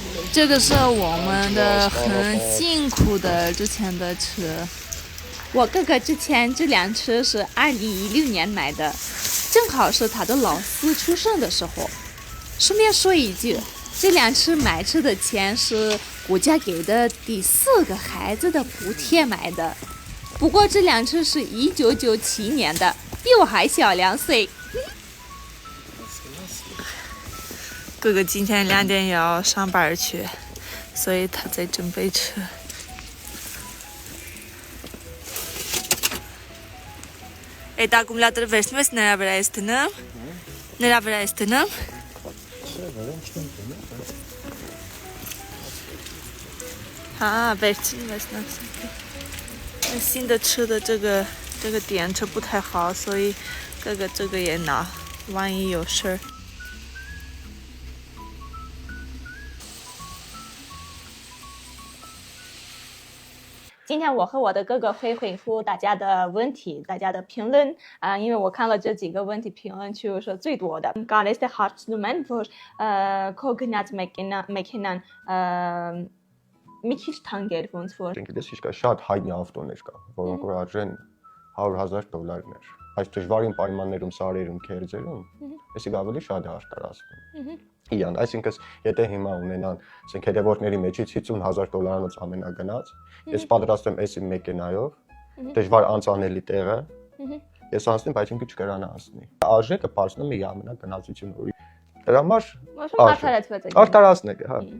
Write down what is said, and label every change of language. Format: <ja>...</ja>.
<zh>这个是我们的很辛苦的之前的车。我哥哥之前这辆车是2016年买的，正好是他的老四出生的时候。顺便说一句，这辆车买车的钱是国家给的第4个孩子的补贴买的。不过这辆车是1997年的，比我还小2岁。哥哥今天2点要上班去，所以他在准备车。</zh> <hy>Այդ ակումուլատորը վերցնում ես նրա վրա ես դնում։ Նրա վրա ես դնում։ Ha, վերցնում ես նա։ Այսինքն</hy> <zh>吃的这个这个电车不太好，所以哥哥这个也拿，万一有事儿。今天我和我的哥哥会回复大家的问题，大家的评论因为我看了这几个问题评论区是最多的。</zh> <hy>Գալիս է հարցնում են, որ քո գնած մեքենան մի քիչ թանկ էր ոնց որ։ Գիտես ինչ կա, շատ հայտնի ավտոներ կա, որոնք որ արժեն $100,000։ Այս դժվարին պայմաններում սարերում, քերձերում, այսինքն ավելի շատ է արտարացվում։ Իան, այսինքն եթե հիմա ունենան, ասենք հետևորդների մեջից $50,000-անոց ամենագնաց, ես պատրաստ եմ այս իմ մեքենայով, դժվար անցանելի տեղը, ես անցնեմ, բայց ինքը չկրանա անցնի։ Արժեքը բարձնում է ամենագնացությունը։ Դրա համար արդարացնեք, հա։</hy>